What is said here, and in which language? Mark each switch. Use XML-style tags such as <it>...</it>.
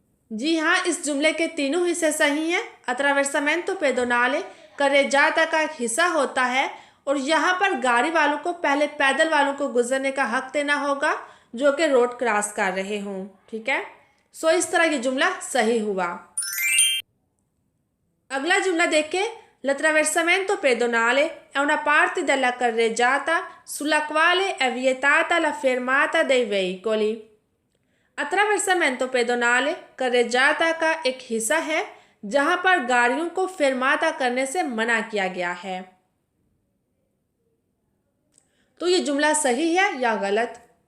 <hi>जी हाँ, इस जुमले के तीनों हिस्से सही हैं। attraversamento pedonale carreggiata का एक हिस्सा होता है और यहाँ पर गाड़ी वालों को पहले पैदल वालों को गुजरने का हक देना होगा जो कि रोड क्रॉस कर रहे हों। ठीक है, सो इस तरह ये जुमला सही हुआ। अगला जुमला देखें।</hi> <it>L'attraversamento pedonale è una parte della carreggiata sulla quale è vietata la fermata dei veicoli।</it> <hi>अट्रावेर्सामेंटो पेडोनाले carreggiata का एक हिस्सा है जहां पर गाड़ियों को फेरमाता करने से मना किया गया है। तो ये जुमला सही है या गलत?</hi>